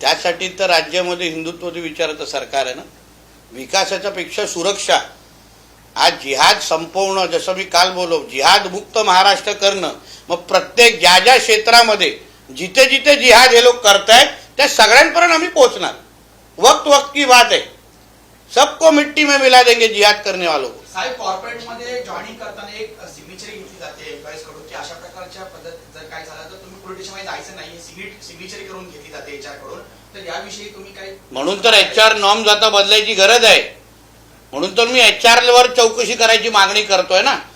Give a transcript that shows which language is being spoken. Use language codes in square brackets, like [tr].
[mr] त्यासाठी तर राज्यामध्ये हिंदुत्व विचाराचं सरकार आहे ना. विकासाच्या पेक्षा सुरक्षा. आज जिहाद संपवणं, जसं मी काल बोललो, जिहाद मुक्त महाराष्ट्र करणं. मग प्रत्येक ज्या ज्या क्षेत्रामध्ये जिथे जिथे जिहाद हे लोक करतायत त्या सगळ्यांपर्यंत आम्ही पोहोचणार. [hi] वक्त वक्त की बात है, सबको मिट्टी में मिला देंगे जिहाद करने वालों को. [mr] साहेब, कॉर्पोरेट मध्ये जॉईनिंग करताना एक सिग्नेचर घेतली जाते एम्प्लॉईज कडून की अशा प्रकारच्या पद्धत जर काय झालं तर तुम्ही पोलीस स्टेशनमध्ये जायचं नाही, सिग्नेचर करून घेतली जाते HR कडून. तर याविषयी तुम्ही काय? म्हणून तर HR नॉर्म्स आता बदलायची गरज आहे. म्हणून तर मी HR वर चौकशी करायची मागणी करतोय ना.